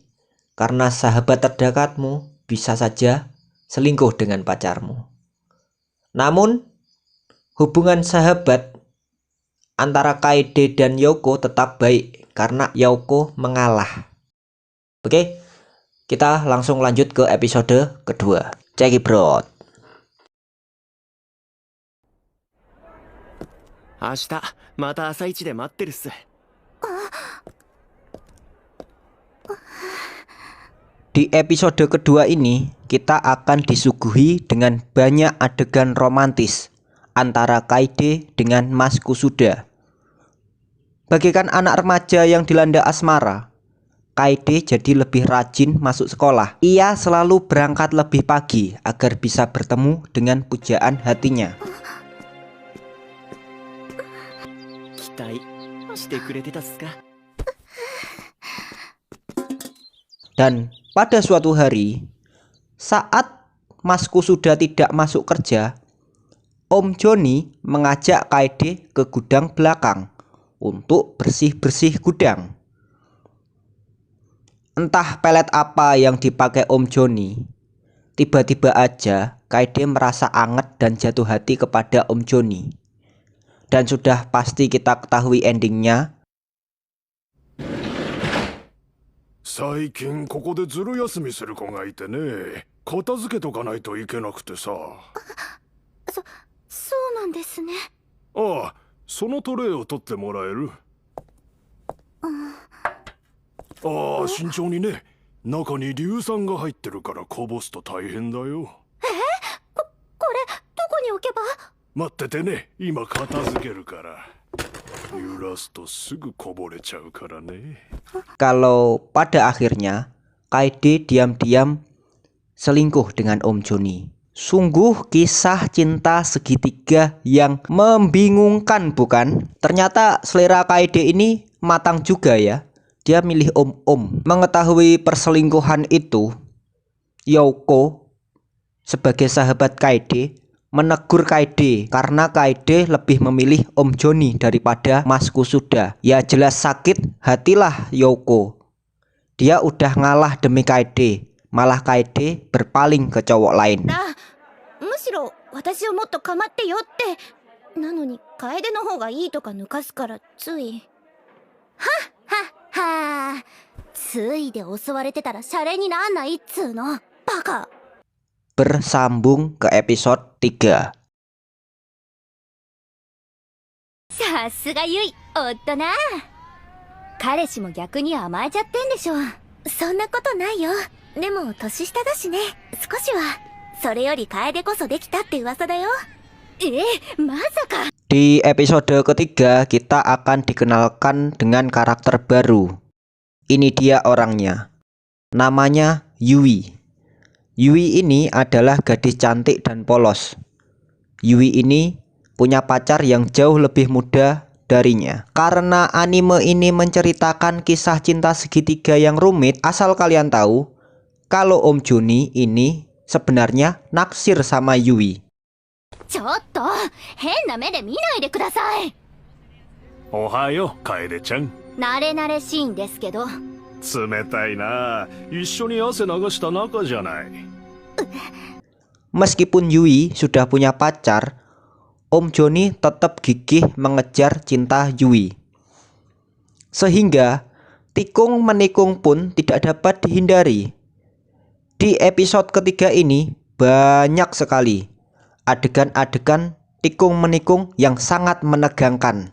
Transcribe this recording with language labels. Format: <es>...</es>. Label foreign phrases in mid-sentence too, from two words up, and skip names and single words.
<id>Karena sahabat terdekatmu bisa saja selingkuh dengan pacarmu. Namun, hubungan sahabat antara Kaede dan Yoko tetap baik karena Yoko mengalah. Oke, kita langsung lanjut ke episode kedua.</id> <en>Check it bro.</en> <ja>明日また朝一で待ってるっす。</ja> <id>Di episode kedua ini, kita akan disuguhi dengan banyak adegan romantis antara Kaede dengan Mas Kusuda. Bagaikan anak remaja yang dilanda asmara, Kaede jadi lebih rajin masuk sekolah. Ia selalu berangkat lebih pagi agar bisa bertemu dengan pujaan hatinya.</id> <ja>期待してくれてたっすか。</ja> <id>Dan pada suatu hari, saat Mas Kusuda tidak masuk kerja, Om Joni mengajak Kaede ke gudang belakang untuk bersih-bersih gudang. Entah pelet apa yang dipakai Om Joni, tiba-tiba aja Kaede merasa anget dan jatuh hati kepada Om Joni. Dan sudah pasti kita ketahui endingnya.</id> <ja>最近ここでずる休みする子がいてね、片付けとかないといけなくてさ。そうなんですね。ああ、そのトレイを取ってもらえる？ああ、慎重にね。中に硫酸が入ってるからこぼすと大変だよ。これどこに置けば？待っててね、今片付けるから。揺らすとすぐこぼれちゃうからね。</ja> <id>Kalau pada akhirnya Kaede diam-diam selingkuh dengan Om Joni. Sungguh kisah cinta segitiga yang membingungkan, bukan? Ternyata selera Kaede ini matang juga ya. Dia milih om-om. Mengetahui perselingkuhan itu, Yoko sebagai sahabat Kaede menegur Kaede karena Kaede lebih memilih Om Joni daripada Mas Kusuda. Ya jelas sakit hatilah Yoko. Dia udah ngalah demi Kaede, malah Kaede berpaling ke cowok lain.</id> <ja>むしろ私をもっと構ってよって。なのに楓の方がいいとか抜かすからつい。はっついで襲われてたらシャレになんないっつーの。バカ。</ja> <id>Bersambung ke episode 3.</id> <ja>さすがゆい、おっとな。彼氏も逆に甘えちゃってんでしょ。そんなことないよ。でも年下だしね、少しは。それより楓こそできたって噂だよ。まさか。</ja> <id>Di episode ketiga kita akan dikenalkan dengan karakter baru. Ini dia orangnya. Namanya Yui. Yui ini adalah gadis cantik dan polos. Yui ini punya pacar yang jauh lebih muda darinya. Karena anime ini menceritakan kisah cinta segitiga yang rumit, asal kalian tahu kalau Om Joni ini sebenarnya naksir sama Yui.</id> <ja>ちょっと変な目で見ないでください。おはよう、楓ちゃん。慣れ慣れしいんですけど。冷たいな。一緒に汗流した仲じゃない。</ja> <id>Meskipun Yui sudah punya pacar, Om Joni tetap gigih mengejar cinta Yui. Sehingga tikung menikung pun tidak dapat dihindari. Di episode ketiga ini banyak sekali adegan-adegan tikung menikung yang sangat menegangkan.</id>